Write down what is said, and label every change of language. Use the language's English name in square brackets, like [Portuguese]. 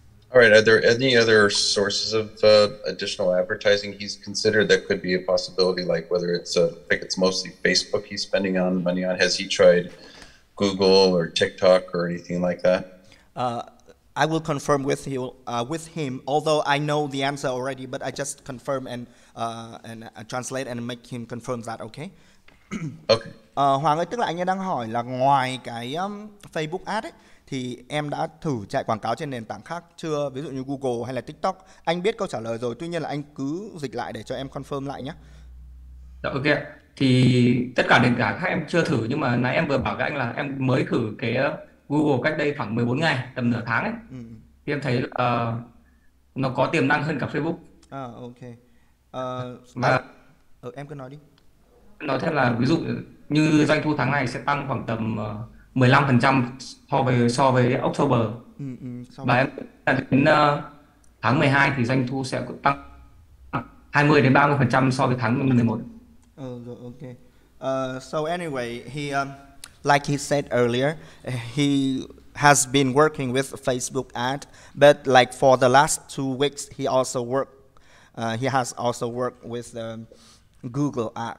[English] All right, are there any other sources of additional advertising he's considered that could be a possibility, like whether it's, I think it's mostly Facebook he's spending money on. Has he tried Google or TikTok or anything like that? I will confirm with him, although I know the answer already, but I just confirm and translate and make him confirm that, okay? Okay. [Vietnamese] Hoàng ơi, tức là anh ấy đang hỏi là ngoài cái Facebook Ads ấy, thì em đã thử chạy quảng cáo trên nền tảng khác chưa, ví dụ như Google hay là TikTok. Anh biết câu trả lời rồi, tuy nhiên là anh cứ dịch lại để cho em confirm lại nhé. Dạ, ok. Thì tất cả nền tảng khác em chưa thử, nhưng mà nãy em vừa bảo với anh là em mới thử cái Google cách đây khoảng 14 ngày, tầm nửa tháng ấy. Thì em thấy nó có tiềm năng hơn cả Facebook. Ok. Và em cứ nói đi. nói thêm là ví dụ như doanh thu tháng này sẽ tăng khoảng tầm 15% so với October. Và em đến tháng 12 thì doanh thu sẽ tăng 20 đến 30% so với tháng 11. Rồi, ok. [English] So anyway, he like he said earlier, he has been working with Facebook ad, but like for the last 2 weeks, he has also worked with Google